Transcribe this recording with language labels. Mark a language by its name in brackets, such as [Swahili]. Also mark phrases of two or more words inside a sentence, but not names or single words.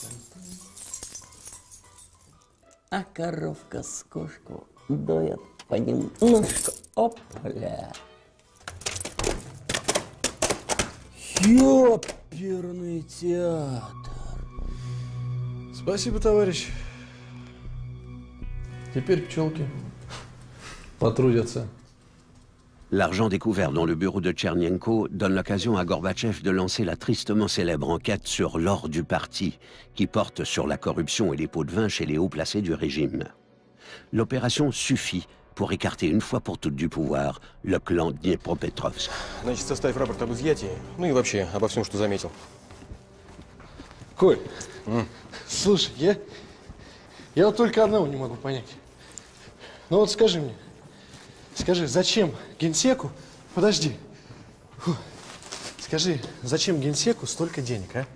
[Russian] А коровка с кошку доят понемножку. Опля. Ёперный театр. Спасибо, товарищ. Теперь пчелки потрудятся. [French] L'argent découvert dans le bureau de Tchernenko donne l'occasion à Gorbatchev de lancer la tristement célèbre enquête sur l'or du parti, qui porte sur la corruption et les pots de vin chez les hauts placés du régime. L'opération suffit pour écarter une fois pour toutes du pouvoir le clan Dniepropetrovsk. [Russian] Значит, составь рапорт об изъятии, ну и вообще обо всем, что заметил. Коль, слушай, я вот только одного не могу понять. Ну вот скажи мне, зачем генсеку, подожди, скажи, зачем генсеку столько денег, а?